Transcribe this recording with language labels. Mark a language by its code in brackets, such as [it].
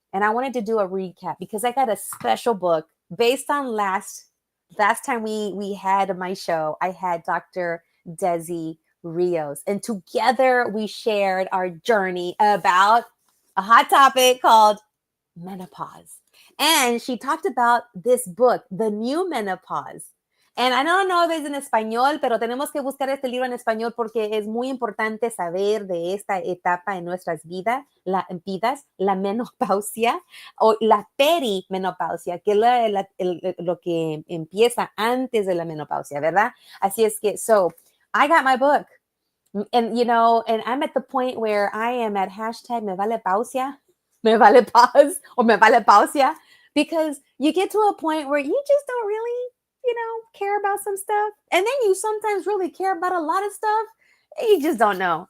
[en] And I wanted to do a recap because I got a special book based on last time we had my show. I had Dr. Desi Rios, and together we shared our journey about a hot topic called menopause. And she talked about this book, The New Menopause. And I don't know if it's [es] en español, pero tenemos que buscar este libro en español porque es muy importante saber de esta etapa en nuestras vidas, la menopausia o la perimenopausia, que es lo que empieza antes de la menopausia, ¿verdad? Así es que, [en] so, I got my book. And, and I'm at the point where I am at hashtag me vale pausia, me vale pause, or me vale pausia, because you get to a point where you just don't really, care about some stuff. And then you sometimes really care about a lot of stuff. You just don't know.